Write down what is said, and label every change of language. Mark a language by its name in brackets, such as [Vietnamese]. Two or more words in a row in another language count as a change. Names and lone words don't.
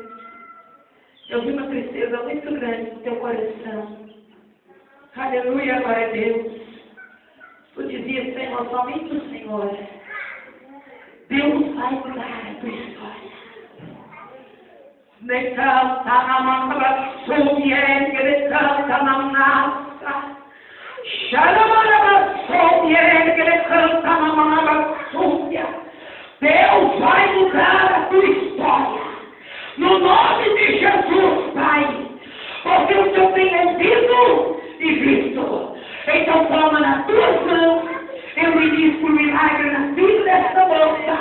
[Portuguese] Eu vi uma tristeza muito grande no teu coração. Aleluia, glória a Deus. Tu dizias, Senhor, somente o Senhor. Deus vai mudar a tua história. Necanta na manga, somienge, necanta na massa. Xalamaraba, somienge, necanta na manga, súbia. Deus vai mudar a tua história. No nome de Jesus, Pai. Porque o Senhor tem ouvido e visto. Então toma nas tuas mãos. Eu me diz por milagre na vida desta moça.